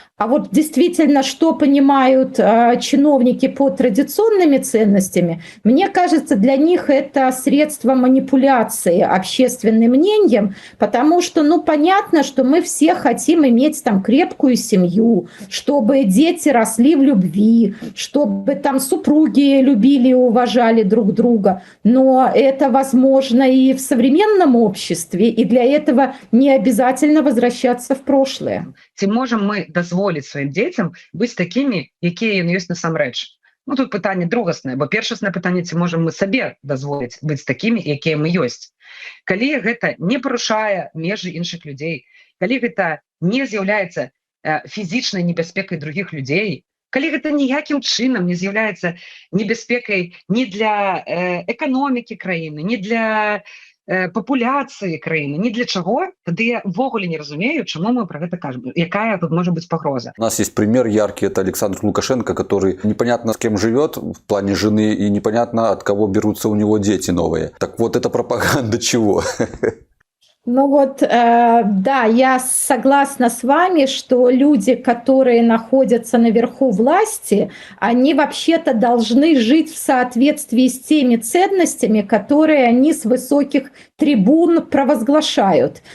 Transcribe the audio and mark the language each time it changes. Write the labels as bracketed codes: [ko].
[ru] А вот действительно, что понимают чиновники под традиционными ценностями, мне кажется, для них это средство манипуляции общественным мнением, потому что, понятно, что мы все хотим иметь там крепкую семью, чтобы дети росли в любви, чтобы там супруги любили и уважали друг друга. Но это возможно и в современном обществе, и для этого не обязательно возвращаться в прошлое. [be] Ці можем мы дазволіць сваім дзецям быць такімі, якія яны ёсць насамрэч? Тут пытанне другаснае, бо першаснае пытанне, ці можам мы сабе дазволіць быць такімі, якія мы ёсць. Калі гэта не парушае межы іншых людзей, калі гэта не з'яўляецца фізічнай небяспекай другіх людзей, калі гэта ніякім чынам не з'яўляецца небяспекай ні для эканомікі краіны, ні для папуляцыі краіны, ні для чаго, тады я ввогуле не разумею, чаму мы про гэта кажам, якая тут может быть пагроза. [ru] У нас есть пример яркий, это Александр Лукашенко, который непонятно с кем живет в плане жены и непонятно от кого берутся у него дети новые. Так вот, это пропаганда чего? Да, я согласна с вами, что люди, которые находятся наверху власти, они вообще-то должны жить в соответствии с теми ценностями, которые они с высоких трибун провозглашают.